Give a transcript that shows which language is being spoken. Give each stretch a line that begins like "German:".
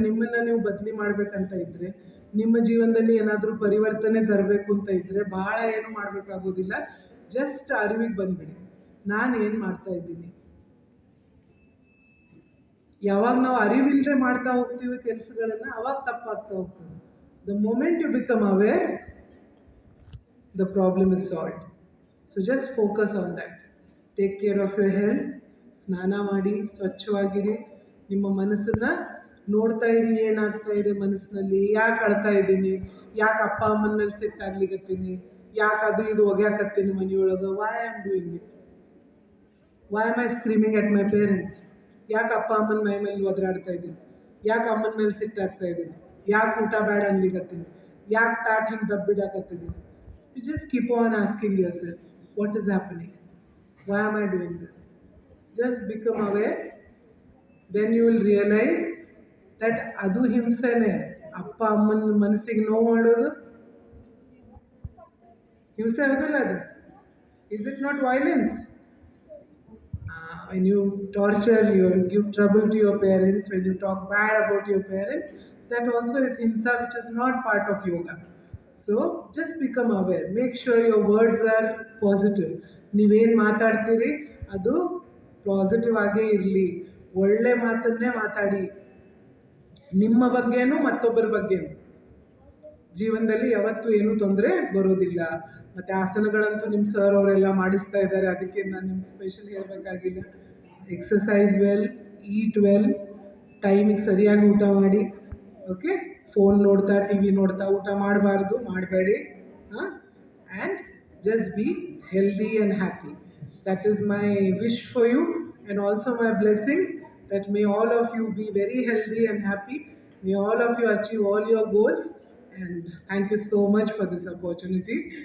Kannada: ನಿಮ್ಮನ್ನು ನೀವು ಬದಲಿ ಮಾಡಬೇಕಂತ ಇದ್ದರೆ, ನಿಮ್ಮ ಜೀವನದಲ್ಲಿ ಏನಾದರೂ ಪರಿವರ್ತನೆ ತರಬೇಕು ಅಂತ ಇದ್ದರೆ ಭಾಳ ಏನು ಮಾಡಬೇಕಾಗೋದಿಲ್ಲ. ಜಸ್ಟ್ ಅರಿವಿಗೆ ಬಂದುಬಿಡಿ, ನಾನು ಏನು ಮಾಡ್ತಾ ಇದ್ದೀನಿ. ಯಾವಾಗ ನಾವು ಅರಿವಿಲ್ಲದೆ ಮಾಡ್ತಾ ಹೋಗ್ತೀವಿ ಕೆಲಸಗಳನ್ನು, ಅವಾಗ ತಪ್ಪಾಗ್ತಾ ಹೋಗ್ತದೆ.
English: The moment you become aware, the problem is solved. So just focus on that. Take care of your health.
Kannada: ಸ್ನಾನ ಮಾಡಿ ಸ್ವಚ್ಛವಾಗಿರಿ. ನಿಮ್ಮ ಮನಸ್ಸನ್ನು ನೋಡ್ತಾ ಇರಿ, ಏನಾಗ್ತಾ ಇದೆ ಮನಸ್ಸಿನಲ್ಲಿ, ಯಾಕೆ ಅಳ್ತಾ ಇದ್ದೀನಿ, ಯಾಕೆ ಅಪ್ಪ ಅಮ್ಮನ ಮೇಲೆ ಸಿಟ್ಟಾಗ್ಲಿಕತ್ತೀನಿ, ಯಾಕೆ ಅದು ಇದು ಒಗ್ಯಾಕತ್ತೀನಿ ಮನೆಯೊಳಗೆ,
English: why I am doing it, why am I screaming at my parents,
Kannada: ಯಾಕೆ ಅಪ್ಪ ಅಮ್ಮನ ಮೈ ಮೇಲೆ ಒದರಾಡ್ತಾ ಇದ್ದೀನಿ, ಯಾಕೆ ಅಮ್ಮನ ಮೇಲೆ ಸಿಟ್ಟಾಗ್ತಾ ಇದ್ದೀನಿ, ಯಾಕೆ ಊಟ ಬೇಡ ಅನ್ಲಿಕತ್ತೀನಿ, ಯಾಕೆ ತಾಟ್ ಹಿಂಗೆ ದಬ್ಬಿಡಾಕತ್ತೀನಿ.
English: You just keep on asking yourself, what is happening, why am I doing this. Just become aware. Then you will realise that
Kannada: ಅದು ಹಿಂಸೆನೇ. ಅಪ್ಪ ಅಮ್ಮನ ಮನಸ್ಸಿಗೆ ನೋವು ಮಾಡೋದು ಹಿಂಸೆ ಆಗೋದಿಲ್ಲ ಅದು.
English: Is it not violence? when you torture, you give trouble to your parents, when you talk bad about your parents, that also is hinsa, which is not part of yoga. So just become aware. Make sure your words are positive.
Kannada: ನೀವೇನು ಮಾತಾಡ್ತೀರಿ ಅದು positive ಆಗೇ ಇರಲಿ. ಒಳ್ಳೆ ಮಾತನ್ನೇ ಮಾತಾಡಿ, ನಿಮ್ಮ ಬಗ್ಗೆನೂ ಮತ್ತೊಬ್ಬರ ಬಗ್ಗೆನೂ. ಜೀವನದಲ್ಲಿ ಯಾವತ್ತೂ ಏನೂ ತೊಂದರೆ ಬರೋದಿಲ್ಲ. ಮತ್ತು ಆಸನಗಳಂತೂ ನಿಮ್ಮ ಸರ್ ಅವರೆಲ್ಲ ಮಾಡಿಸ್ತಾ ಇದ್ದಾರೆ, ಅದಕ್ಕೆ ನಾನು ನಿಮ್ಗೆ ಸ್ಪೆಷಲ್ ಹೇಳಬೇಕಾಗಿಲ್ಲ.
English: exercise well, eat well,
Kannada: ಟೈಮಿಗೆ ಸರಿಯಾಗಿ ಊಟ ಮಾಡಿ. ಓಕೆ, ಫೋನ್ ನೋಡ್ತಾ ಟಿ ವಿ ನೋಡ್ತಾ ಊಟ ಮಾಡಬಾರ್ದು, ಮಾಡಬೇಡಿ.
English: And just be healthy and happy. That is my wish for you and also my blessing that may all of you be very healthy and happy. May all of you achieve all your goals. And thank you so much for this opportunity.